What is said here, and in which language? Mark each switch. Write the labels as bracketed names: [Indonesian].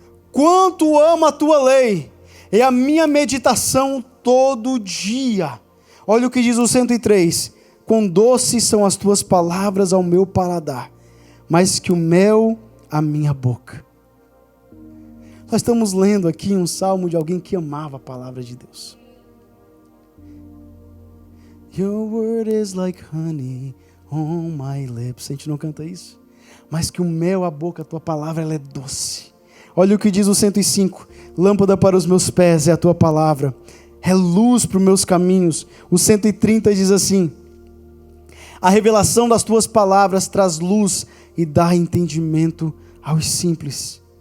[Portuguese] Quanto amo a tua lei, é a minha meditação todo dia. Olha o que diz o 103. Quão doces são as tuas palavras ao meu paladar, mais que o mel à minha boca. Nós estamos lendo aqui um salmo de alguém que amava a palavra de Deus. [English] Your word is like honey on my lips. [Portuguese] A gente não canta isso? Mais que o mel à boca, a tua palavra ela é doce. Olha o que diz o 105. Lâmpada para os meus pés é a tua palavra, é luz para os meus caminhos. O 130 diz assim, a revelação das tuas palavras traz luz e dá entendimento aos simples.